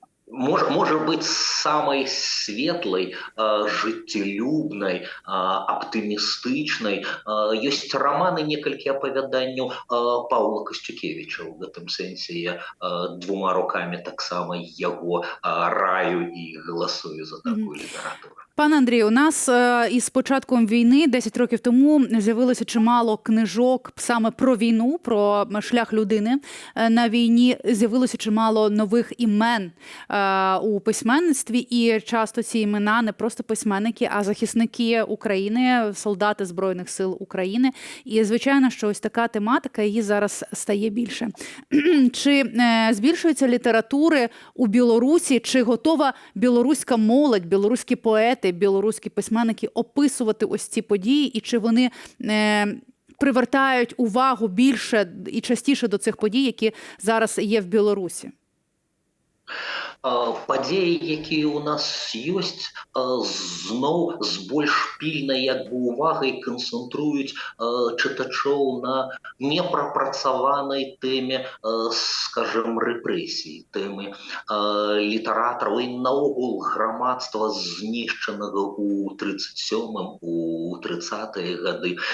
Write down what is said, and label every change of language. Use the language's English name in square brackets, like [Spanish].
[Russian] Может быть, [Belarusian] самой светлой, жыццелюбнай, аптымістычнай ёсць раманы, некалькі апавяданняў Паўла Касцюкевіча. У гэтым сэнсе я двума рукамі таксама яго раю і галасую за такую літаратуру. [Ukrainian] Пане Андрію, у нас із початком війни 10 років тому з'явилося чимало книжок саме про війну, про шлях людини на війні. З'явилося чимало нових імен у письменництві, і часто ці імена не просто письменники, а захисники України, солдати Збройних сил України. І, звичайно, що ось така тематика, її зараз стає більше. Чи збільшується літератури у Білорусі? Чи готова білоруська молодь, білоруські поети, білоруські письменники описувати ось ці події, і чи вони привертають увагу більше і частіше до цих подій, які зараз є в Білорусі? [Belarusian] Падзеі, якія ў нас ёсць, зноў з больш пільнай як бы увагай канцэнтруюць чытачоў на непрапрацаванай тэме, скажем, рэпрэсій, тэмы літаратараў і наогул грамадства, знішчанага ў 37-м, у 30-е гады.